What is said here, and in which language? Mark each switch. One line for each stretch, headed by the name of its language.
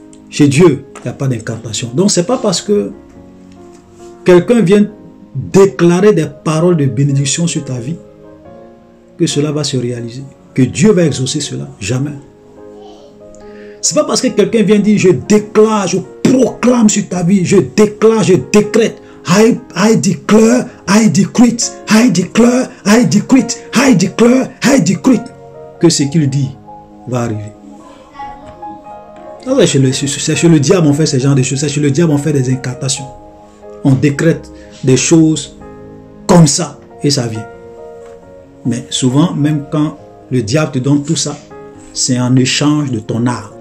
French: Chez Dieu, il n'y a pas d'incantation. Donc, ce n'est pas parce que quelqu'un vient déclarer des paroles de bénédiction sur ta vie que cela va se réaliser. Que Dieu va exaucer cela. Jamais. Ce n'est pas parce que quelqu'un vient dire, je déclare, je proclame sur ta vie, je déclare, je décrète.
English: I declare, I decree, I declare, I decree, I declare, I decree.
French: Que ce qu'il dit va arriver. C'est chez le diable on fait ce genre de choses. C'est chez le diable on fait des incantations. On décrète des choses comme ça, et ça vient. Mais souvent, même quand le diable te donne tout ça, c'est en échange de ton âme.